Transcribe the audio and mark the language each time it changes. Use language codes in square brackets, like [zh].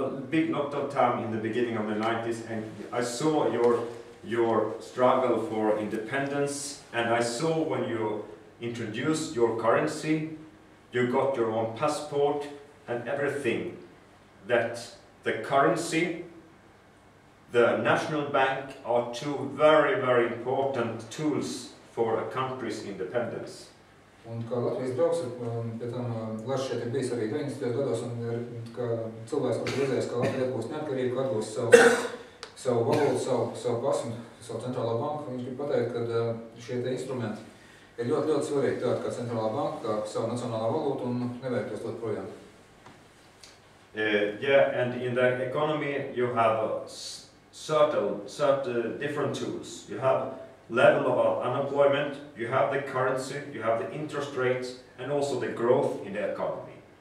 [en] big lot of time in the beginning of the 90s, and I saw your struggle for independence, and I saw when you introduced your currency, you got your own passport and everything, that the currency, the National Bank are two very, very important tools for a country's independence. [lv] Un kā Latvijas draugs, pie tam Lars šeit ir bijis arī 90. gados, un kā cilvēks, kurš redzējis, ka Latvija atgūst neatkarību, atgūst savu valūtu, savu pasu, savu centrālo banku, viņš grib pateikt, ka šie te instrumenti ir ļoti, ļoti svarīgi tādi kā centrālā banka, kā savu nacionālā valūtu un nevērtos tot projām. [en] Yeah, and in the economy you have certain different tools. You have level of unemployment, you have the currency, you have the interest rates, and also the growth in the economy.